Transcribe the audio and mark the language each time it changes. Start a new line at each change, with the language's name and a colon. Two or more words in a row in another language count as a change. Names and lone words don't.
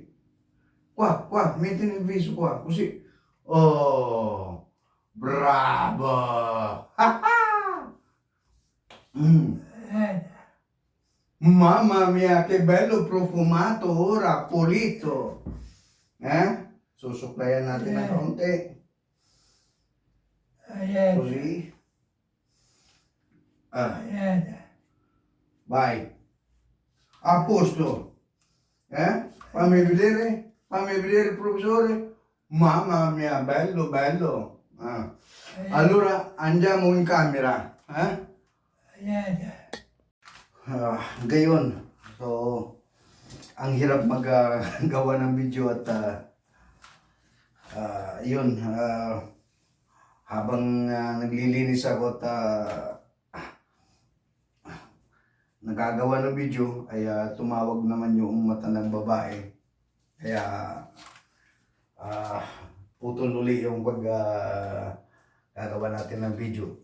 Italian: Qua, metti nel viso qua, così. Oh, bravo. Mamma mia, che bello profumato ora, pulito.
Filipino: Susuklayan natin ng kaunti.
Italian: Così. Vai. A posto. Fammi vedere, professore. Mamma mia, bello, bello. Allora andiamo in camera.
Filipino: Gayon. So, ang hirap maggawa ng video at yun, habang naglilinis ako at nagagawa ng video ay tumawag naman yung matandang babae, kaya putol uli yung gagawa natin ng video.